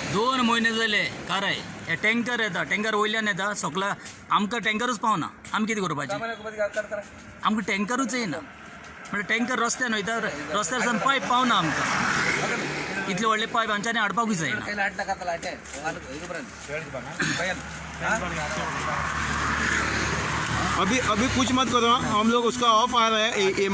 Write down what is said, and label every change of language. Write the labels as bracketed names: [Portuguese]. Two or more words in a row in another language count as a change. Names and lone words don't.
[Konkani] 2 म्हयने जाले काराय हे टँकर येता टँकर वयल्यान येता सगळ्या आमकां टँकरूच पावना आमी कितें करपाचें आमकां टँकरूच येना म्हणजे टँकर रस्त्यान वयता रस्त्यार सावन पायप पावना आमकां इतले व्हडले पायप आमच्यांनी हाडपाकूच जायना [Hindi] अभी कुछ मत करो हम लोग उसका ऑफ आ रहा है ये